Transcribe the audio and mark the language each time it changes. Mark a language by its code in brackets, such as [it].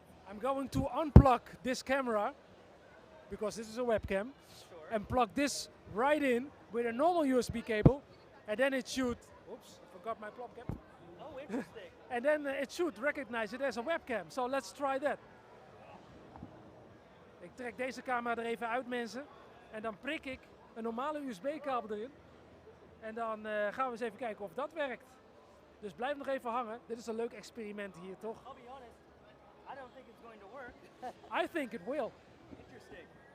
[en] I'm going to unplug this camera, because this is a webcam, Sure. and plug this right in with a normal USB cable, and then it should, oops, I forgot my plop cap, Oh, interesting. and then it should recognize it as a webcam. So let's try that. [nl] Ik trek deze camera er even uit, mensen, en dan prik ik een normale USB-kabel erin. En dan gaan we eens even kijken of dat werkt. Dus blijf nog even hangen. Dit is een leuk experiment hier, toch? [en] I'll be honest, I don't think it's going to work. I think it will. Interesting.